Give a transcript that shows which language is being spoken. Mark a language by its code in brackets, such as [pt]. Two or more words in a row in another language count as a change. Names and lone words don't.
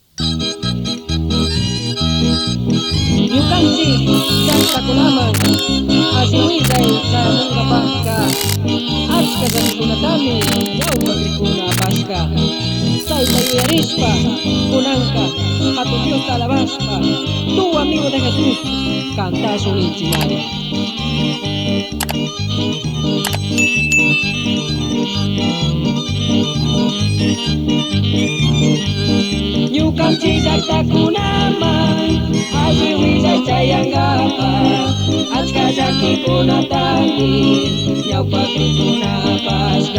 [qu] Yukanchi llaqtakunaman asiwilay chayamungapaqqa achka llaqtakunatami ñawpaqrikuna apashqa chayta yuyarishpa kunanqa hatun Diosta alabashpa [es] tu amigo de Jesús [qu] cantashun inchimari. Ñukanchik llaqtakunaman asiwilay chayangaqa achka llakikunatami ñawpaqrikuna apashqa.